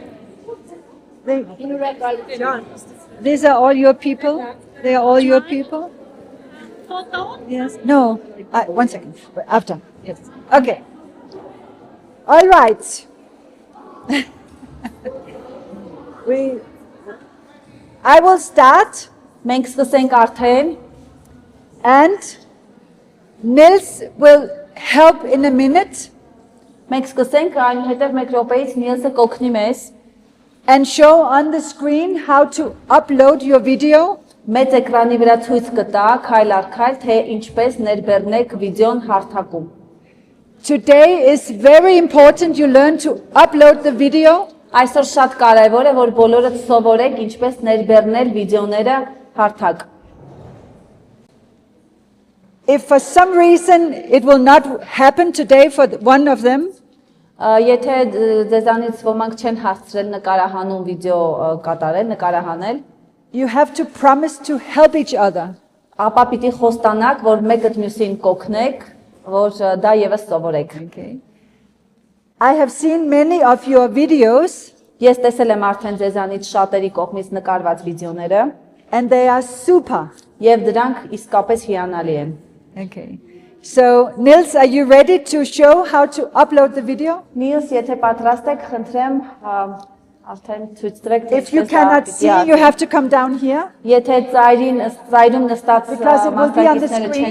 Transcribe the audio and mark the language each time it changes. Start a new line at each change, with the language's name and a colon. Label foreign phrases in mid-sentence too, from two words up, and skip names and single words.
English: These are all your people? They are all your people? Yes. No. One second. After. Yes. Okay. All right. I will start.
Armenian: Մենք սկսենք արդեն
English: And Nils will help in a minute
Armenian: մենք սկսենք այնուհետև 1 րոպեից Նիլսը կօգնի մեզ
English: and show on the screen how to upload your video.
Armenian: մեծ էկրանի վրա ցույց կտա քայլ առ քայլ թե ինչպես ներբեռնեք վիդեոն հարթակում
English: Today is very important you learn to upload the video.
Armenian: Այսօր շատ կարևոր է որ բոլորը սովորեք ինչպես ներբեռնել վիդեոները հարթակ
English: If for some reason it will not happen today for one of them,
Armenian: Եթե ձեզանից ոմանք չեն հասցրել նկարահանում վիդեո կատարել, նկարահանել,
English: you have to promise to help each other.
Armenian: ապա պիտի խոստանաք, որ մեկը մյուսին կօգնեք, որ դա եւս սովորեք։
English: Okay. I have seen many of your videos
Armenian: Ես տեսել եմ արդեն ձեզանից շատերի կողմից նկարված վիդեոները,
English: and they are super.
Armenian: եւ դրանք իսկապես հիանալի են։
English: Okay. So, Nils, are you ready to show how to upload the video?
Armenian: Նիլս, եթե պատրաստ եք, խնդրեմ արդեն ցույց տվեք թե
English: If you cannot see, you have to come down here.
Armenian: Եթե ծայրում նստած
English: Because it will be on the
Armenian: մասնակիցները
English: screen.